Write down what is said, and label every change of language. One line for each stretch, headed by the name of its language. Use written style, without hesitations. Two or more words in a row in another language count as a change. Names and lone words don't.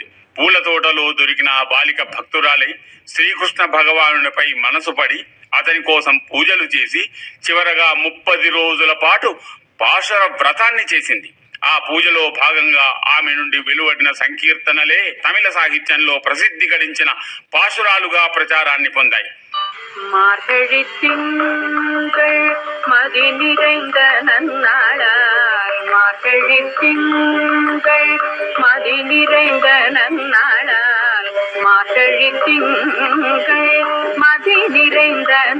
Telugu: పూల తోటలో దొరికిన ఆ బాలిక భక్తురాలై శ్రీకృష్ణ భగవానునిపై మనసు పడి అతని కోసం పూజలు చేసి చివరగా 30 రోజుల పాటు పాశుర వ్రతాన్ని చేసింది. ఆ పూజలో భాగంగా ఆమె నుండి వెలువడిన సంకీర్తనలే తమిళ సాహిత్యంలో ప్రసిద్ధి గడించిన పాశురాలుగా ప్రచారాన్ని పొందాయి.
Tamil: மார்கழி திங்கள் மதி நிறைந்த நன்னாளாய், மார்கழி திங்கள் மதி நிறைந்த நன்னாளாய், மார்கழி திங்கள் மதி நிறைந்த